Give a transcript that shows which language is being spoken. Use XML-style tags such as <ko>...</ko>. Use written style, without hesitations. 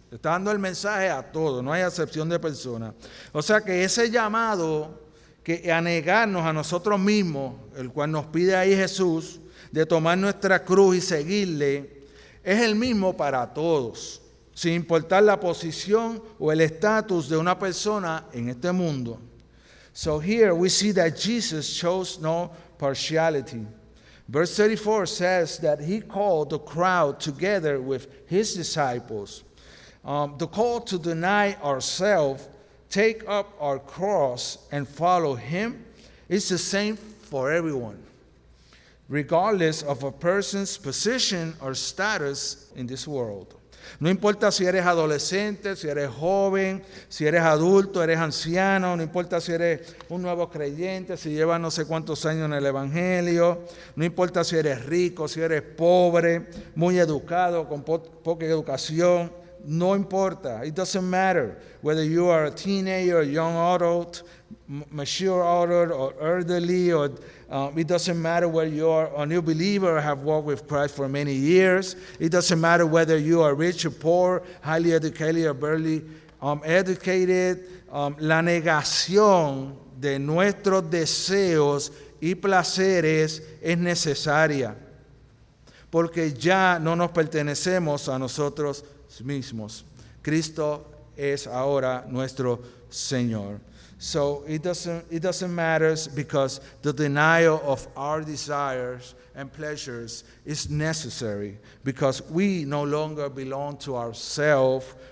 <es>Está dando el mensaje a todos, no hay acepción de personas. O sea que ese llamado que a negarnos a nosotros mismos, el cual nos pide ahí Jesús, de tomar nuestra cruz y seguirle, es el mismo para todos, sin importar la posición o el estatus de una persona en este mundo.</es> <en>So here we see that Jesus chose no partiality. Verse 34 says that he called the crowd together with his disciples. The call to deny ourselves, take up our cross, and follow him is the same for everyone, regardless of a person's position or status in this world.</en> <es>No importa si eres adolescente, si eres joven, si eres adulto, eres anciano, no importa si eres un nuevo creyente, si llevas no sé cuántos años en el Evangelio, no importa si eres rico, si eres pobre, muy educado, con poca educación, no importa.</es> <en>It doesn't matter whether you are a teenager, a young adult, mature adult, or elderly, or it doesn't matter whether you are a new believer or have walked with Christ for many years. It doesn't matter whether you are rich or poor, highly educated or barely educated.</en> <es>La negación de nuestros deseos y placeres es necesaria, porque ya no nos pertenecemos a nosotros mismos. Cristo es ahora nuestro Señor.</es> <en>So it doesn't matter, because the denial of our desires and pleasures is necessary, because we no longer belong to ourselves.</en>